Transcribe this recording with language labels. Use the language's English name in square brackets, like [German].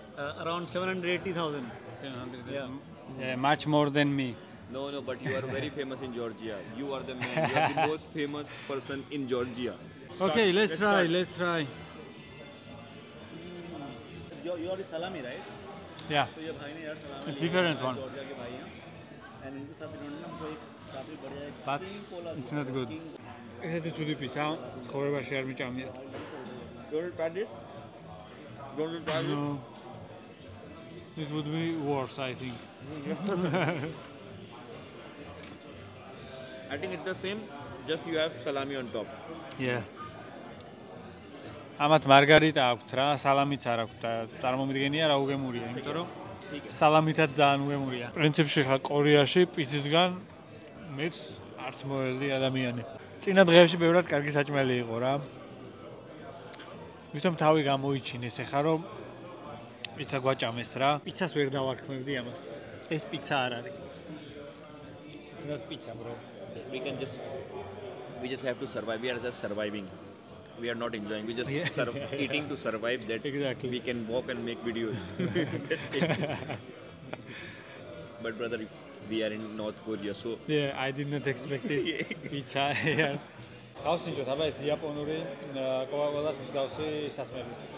[English] Around 780,000. Yeah, much more than me. No, but you are very famous in Georgia. You are the man. You are the most famous person in Georgia. Okay, let's try. You are the salami, right? Yeah. [Hindi] तो ये भाई ने यार सलामी [English] It's different one. [Hindi] Georgia के भाई हैं and इनके साथ इन्होंने हमको एक काफी बढ़िया एक [English] But it's not good. [Georgian] ესეთი ცუდი პიცა ცხოვრებაში არ მიჭამია. [English] Don't try this. Don't try this. No. This would be worse, I think. I think it's the same. Just you have salami on top. Yeah. [Georgian] ამათ მარგარიტა აქვთ რა, სალამიც არ აქვთ და წარმომიდგენია რა უგემურია, იმიტომ რომ სალამითაც ძალიან უგემურია. პრინციპში ხა კორეაში პიცისგან მეც არც მოელდი ადამიანი. წინა დღეებში ბევრად კარგი საჭმელი იყო რა. ვითომ თავი გამოიჩინეს ეხა რომ პიცა გვაჭამეს რა. პიცას ვერ დავარქმევდი ამას. ეს პიცა არ არის. [English] It's not pizza, bro. We just have to survive. We are just surviving. We are not enjoying. We just eating to survive. That Exactly. we can walk and make videos. That's it. But brother, we are in North Korea, so Yeah, I did not expect it. Pizza. Yeah. [Georgian] გავსინჯოთ, აბა ეს იაპონური Coca-Cola-ს მსგავსი სასმელი.